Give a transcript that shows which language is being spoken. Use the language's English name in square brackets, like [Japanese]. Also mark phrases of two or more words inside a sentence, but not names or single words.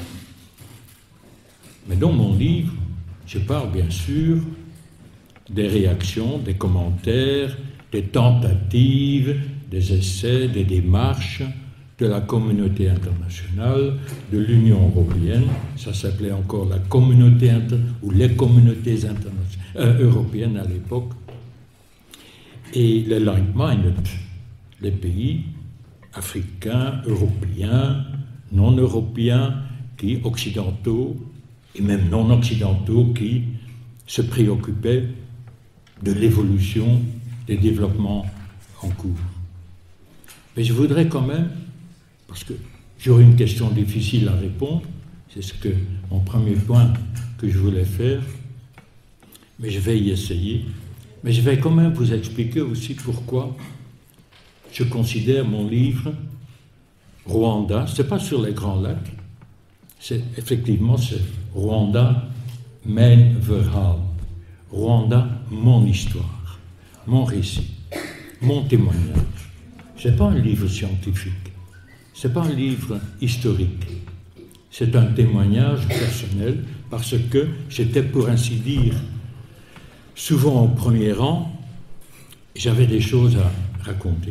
[French] Mais dans mon livre, je parle bien sûr des réactions, des commentaires, des tentatives, des essais, des démarches de la communauté internationale, de l'Union européenne, ça s'appelait encore la communauté ou les communautés européennes à l'époque, et les like-minded, les pays africains, européens, non européens, qui occidentaux et même non occidentaux qui se préoccupaient de l'évolution des développements en cours. Mais je voudrais quand même, parce que j'aurais une question difficile à répondre, c'est mon premier point que je voulais faire, mais je vais y essayer. Mais je vais quand même vous expliquer aussi pourquoi je considère mon livre Rwanda, ce n'est pas sur les Grands Lacs, c'est Rwanda, [Dutch] mijn verhaal. [French] Rwanda, mon histoire, mon récit, mon témoignage. Ce n'est pas un livre scientifique, ce n'est pas un livre historique, c'est un témoignage personnel parce que j'étais, pour ainsi dire, souvent au premier rang, j'avais des choses à raconter.